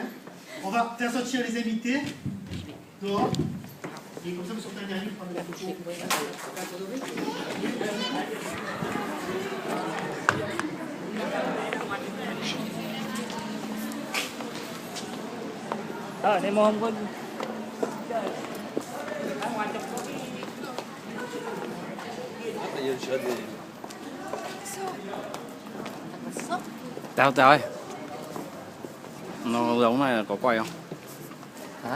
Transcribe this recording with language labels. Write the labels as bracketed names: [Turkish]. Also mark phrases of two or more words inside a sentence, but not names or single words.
[French] On va faire sortir les invités. Dehors. Et comme ça, vous sortez un dernier pour prendre la photo. [Vietnamese] Nemo không có. Tao ơi, nó giống này là có quay không? Hả?